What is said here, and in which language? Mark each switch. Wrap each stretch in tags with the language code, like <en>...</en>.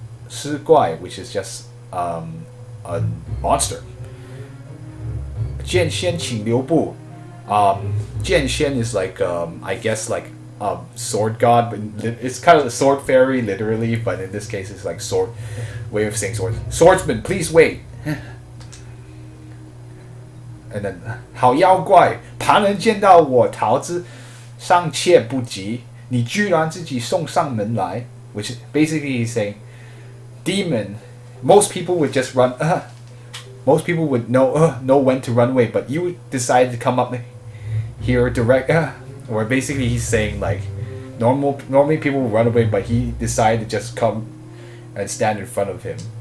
<en>尸怪, which is just a monster.</en> <zh>剑仙请留步.</zh> <en>剑仙 is like I guess like sword god, but it's kind of a sword fairy literally, but in this case it's like sword way of saying sword. Swordsman, please wait. And then</en> <zh>好妖怪，旁人见到我逃之，尚且不及，你居然自己送上门来。</zh> <en>Which basically he's saying, demon, most people would just run. Most people would know when to run away, but you decided to come up here direct. Or basically he's saying like, normally people will run away, but he decided to just come and stand in front of him.</en>